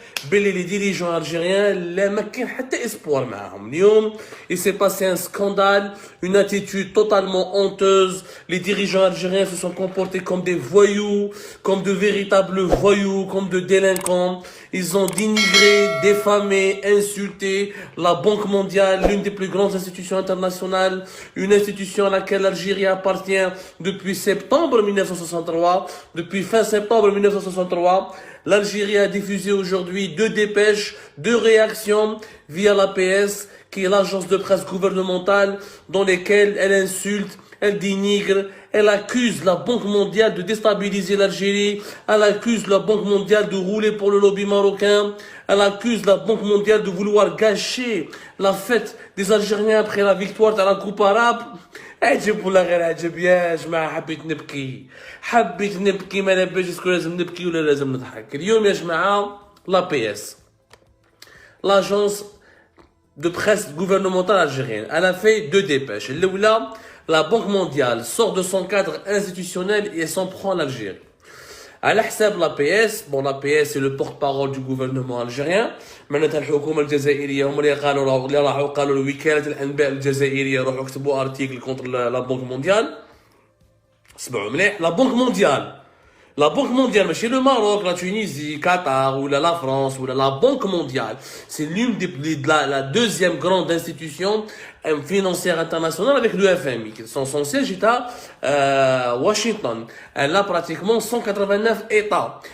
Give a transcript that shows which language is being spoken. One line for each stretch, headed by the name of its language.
French: les dirigeants algériens
Arabic: لا ما كاين حتى espoir معاهم اليوم.
French: Il s'est passé un scandale, une attitude totalement honteuse. Les dirigeants algériens se sont comportés comme des voyous, comme de véritables voyous, comme de délinquants. Ils ont dénigré, diffamé, insulté la Banque mondiale, l'une des plus grandes institutions internationales, une institution à laquelle l'Algérie appartient depuis septembre 1963, depuis fin septembre 1963. L'Algérie a diffusé aujourd'hui 2 dépêches, 2 réactions via l'APS, qui est l'agence de presse gouvernementale, dans lesquelles elle insulte, elle dénigre, elle accuse la Banque mondiale de déstabiliser l'Algérie, elle accuse la Banque mondiale de rouler pour le lobby marocain, elle accuse la Banque mondiale de vouloir gâcher la fête des Algériens après la victoire de la Coupe arabe.
Arabic: عجب ولا غير عجب يا جماعة. حبيت نبكي ما نبيش اسكو لازم نبكي ولا لازم نضحك. اليوم يا جماعة
French: l'APS, l'agence de presse gouvernementale algérienne, elle a fait 2 dépêches. Là, la Banque mondiale sort de son cadre institutionnel et s'en prend à l'Algérie.
Arabic: على حساب
French: l'APS, bon l'APS c'est le porte-parole du gouvernement algérien.
Arabic: معناتها الحكومة الجزائرية هم اللي قالوا وكالة الأنباء الجزائرية روحوا اكتبوا ارتيكل
French: contre la Banque mondiale.
Arabic: سمعوا مليح.
French: La Banque mondiale, mais chez le Maroc, la Tunisie, Qatar, ou la France, ou la Banque mondiale, c'est l'une la deuxième grande institution financière internationale avec le FMI. Son siège est à Washington. Elle a pratiquement 189 États.